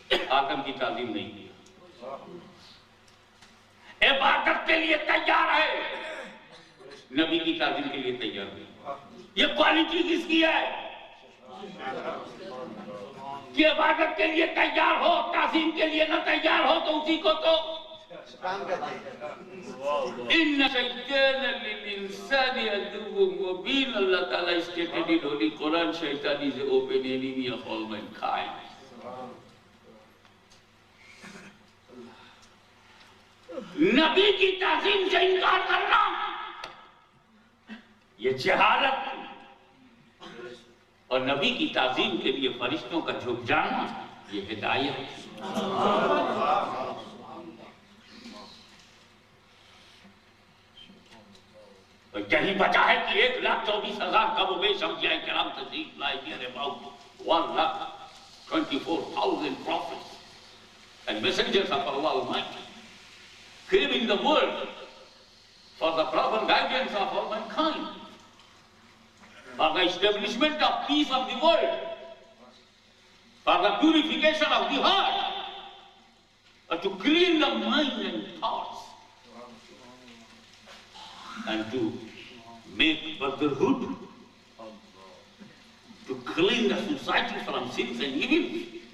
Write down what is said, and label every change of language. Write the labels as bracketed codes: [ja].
[ur] آدم کی تعظیم نہیں کی، عبادت کے لیے تیار ہے، نبی کی تعظیم کے لیے تیار ہے. یہ کوالٹی کس کی ہے کہ عبادت کے لیے تیار ہو، تعظیم کے لیے نہ تیار ہو تو اسی کو تو [ar] ان شیطان للانسان عدو مبین. [en] اللہ تعالیٰ stated in Holy Quran, shaitan is the open enemy of all mankind. [ur] نبی کی تعظیم سے انکار کرنا یہ جہالت، اور نبی کی تعظیم کے لیے فرشتوں کا جھک جانا یہ ہدایت. یہی وجہ ہے کہ 1,24,000 کم و بیش انبیاء کرام تشریف لائے. [en] about 1,24,000 prophets and messengers of Allah Almighty came in the world for the proper guidance of all mankind, for the establishment of peace of the world, for the purification of the heart, and to clean the mind and thoughts, and to make brotherhood, to clean the society from sins and evils.